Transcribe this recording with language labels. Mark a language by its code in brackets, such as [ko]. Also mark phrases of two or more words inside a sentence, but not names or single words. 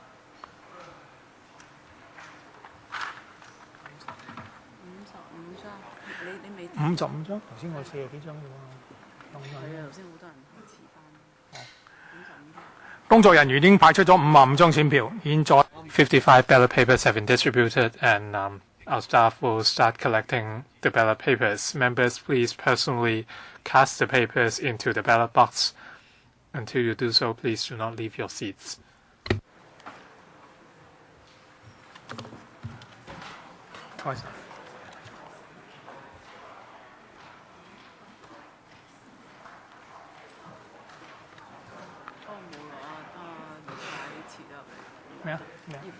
[yue] 55 張，你未 55張，頭先我40幾張啫喎。係啊，頭先好多人遲翻。工作人員已經派出咗55張選票，現在 [en] 55 ballot papers have been distributed, and our staff will start collecting the ballot papers. Members, please personally cast the papers into the ballot box. Until you do so, please do not leave your seats. [yue] 開始。咩啊？咩啊？